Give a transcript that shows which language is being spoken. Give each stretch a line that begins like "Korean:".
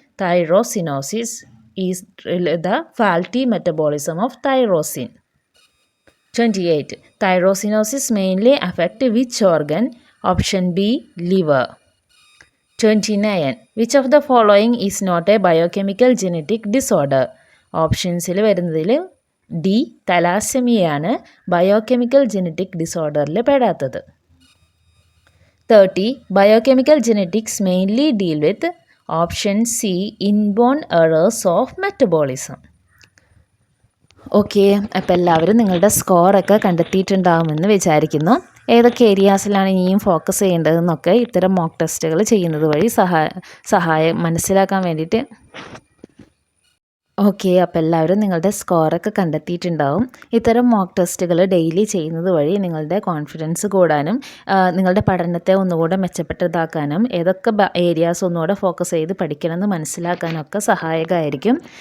English: Tyrosinosis is the faulty metabolism of tyrosine. 28. Tyrosinosis mainly affect which organ? Option B, liver. 29. Which of the following is not a biochemical genetic disorder?
Malayalam: ഓപ്ഷൻസിൽ വരുന്നതിൽ D തലാസമിയാണ് biochemical genetic ഡിസോർഡറിൽ പെടാത്തത്.
English: 30. Biochemical genetics mainly deal with option C, inborn errors of metabolism.
Malayalam: Okay, അപ്പോൾ എല്ലാവരും നിങ്ങളുടെ സ്കോറൊക്കെ കണ്ടെത്തിയിട്ടുണ്ടാകുമെന്ന് വിചാരിക്കുന്നു. ഏതൊക്കെ ഏരിയാസിലാണ് ഇനിയും focus ചെയ്യേണ്ടതെന്നൊക്കെ ഇത്തരം mock ടെസ്റ്റുകൾ ചെയ്യുന്നത് വഴി സഹായം മനസ്സിലാക്കാൻ വേണ്ടിയിട്ട്. ഓക്കെ, അപ്പോൾ എല്ലാവരും നിങ്ങളുടെ സ്കോറൊക്കെ കണ്ടെത്തിയിട്ടുണ്ടാവും. ഇത്തരം മോക്ക് ടെസ്റ്റുകൾ ഡെയിലി ചെയ്യുന്നത് വഴി നിങ്ങളുടെ കോൺഫിഡൻസ് കൂടാനും നിങ്ങളുടെ പഠനത്തെ ഒന്നുകൂടെ മെച്ചപ്പെട്ടതാക്കാനും ഏതൊക്കെ ഏരിയാസ് ഒന്നുകൂടെ ഫോക്കസ് ചെയ്ത് പഠിക്കണമെന്ന് മനസ്സിലാക്കാനൊക്കെ സഹായകമായിരിക്കും.